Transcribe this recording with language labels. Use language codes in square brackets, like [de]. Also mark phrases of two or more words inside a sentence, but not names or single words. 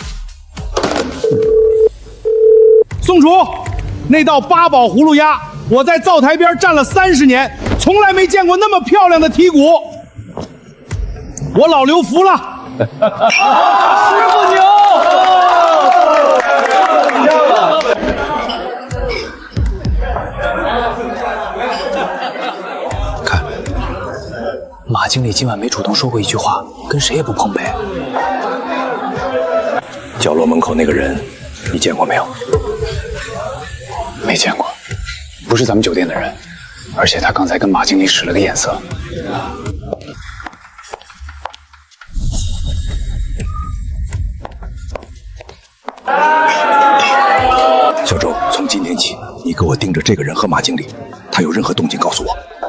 [zh] 宋廚，那道八寶葫蘆鴨，我在灶台邊站了30年，從來沒見過那麼漂亮的剔骨，我老劉服了。師傅牛！看，馬經理今晚没主動說過一句話，跟誰也不碰唄。角落门口那個人，你見過沒有？沒見過，不是咱們酒店的人，而且他剛才跟馬經理使了個眼色。小周，从今天起，你给我盯着这个人和马经理，他有任何动静告诉我。